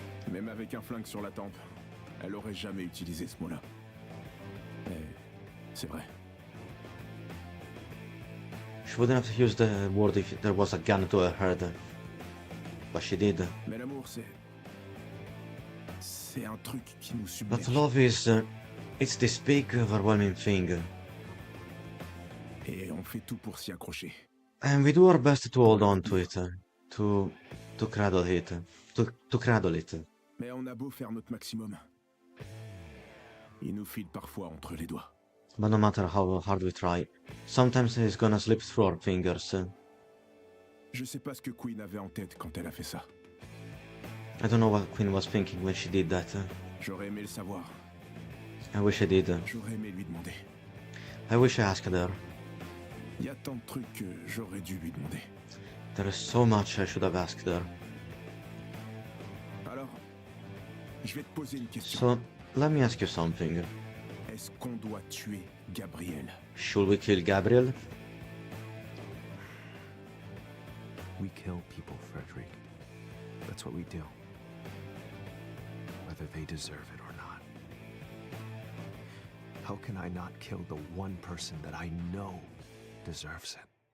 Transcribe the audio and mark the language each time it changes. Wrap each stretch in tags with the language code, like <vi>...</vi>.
<fr>Même avec un flingue sur la tempe, elle aurait jamais utilisé ce mot-là. Et c'est vrai.</fr> <en>She wouldn't have used the word if there was a gun to her head. But she did.</en> <fr>Mais l'amour, c'est un truc qui nous</fr> <en>But</en> <fr>submerge.</fr> <en>love is... it's this big, overwhelming thing.</en> <fr>Et on fait tout pour s'y accrocher.</fr> <en>And we do our best to hold on to it. To cradle it. To cradle it.</en> <fr>Mais on a beau faire notre maximum. Il nous file parfois entre les doigts.</fr> <en>But no matter how hard we try, sometimes it's gonna slip through our fingers.</en> <fr>Je sais pas ce que Queen avait en tête quand elle a fait ça.</fr> <en>I don't know what Queen was thinking when she did that.</en> <fr>J'aurais aimé le savoir.</fr> <en>I wish I did.</en> <fr>J'aurais aimé lui demander.</fr> <en>I wish I asked her.</en> <fr>Il y a tant de trucs que j'aurais dû lui demander.</fr> <en>There is so much I should have asked her.</en> <fr>Alors, je vais te poser une question.</fr> <en>So, let me ask you something.</en> <fr>Est-ce qu'on doit tuer Gabriel?</fr> <en>Should we kill Gabriel? We kill people, Frederick. That's what we do. Whether they deserve it or not. How can I not kill the one person that I know deserves it?</en>